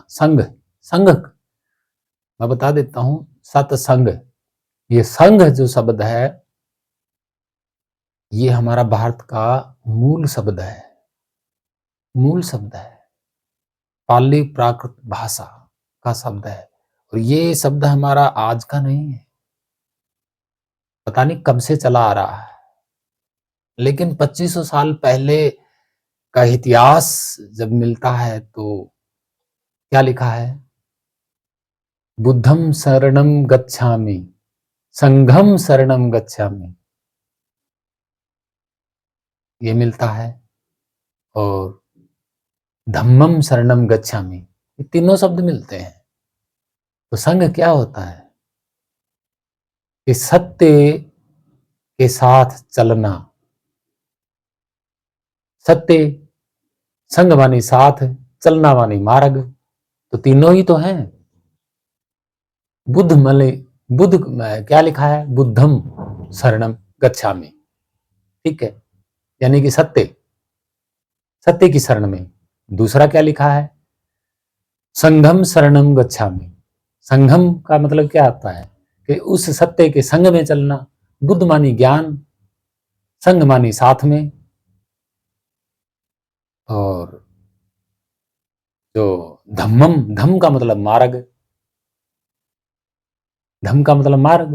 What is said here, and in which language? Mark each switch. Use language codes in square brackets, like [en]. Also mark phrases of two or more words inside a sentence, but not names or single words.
[hi] संग, संग मैं बता देता हूं, सत्संग, ये संघ जो शब्द है ये हमारा भारत का मूल शब्द है, मूल शब्द है, पाली प्राकृत भाषा का शब्द है, और ये शब्द हमारा आज का नहीं है, पता नहीं कब से चला आ रहा है। लेकिन 2500 साल पहले का इतिहास जब मिलता है तो क्या लिखा है, [pi] बुद्धम शरणम गच्छामि, संघम शरणम गच्छामि, [hi] ये मिलता है, और [pi] धम्मम शरणम गच्छामि, [hi] ये तीनों शब्द मिलते हैं। तो संघ क्या होता है कि सत्य के साथ चलना, सत्य, संग मानी साथ, चलना मानी मार्ग, तो तीनों ही तो हैं। बुद्ध मले, बुद्ध क्या लिखा है, [pi] बुद्धम शरणम गच्छामि, [hi] ठीक है, यानी कि सत्य, सत्य की शरण में। दूसरा क्या लिखा है, [pi] संघम शरणम गच्छामि, [hi] संघम का मतलब क्या आता है कि उस सत्य के संग में चलना। बुद्ध मानी ज्ञान, संग मानी साथ में, और जो धम्मम, धम्म का मतलब मार्ग, धम्म का मतलब मार्ग।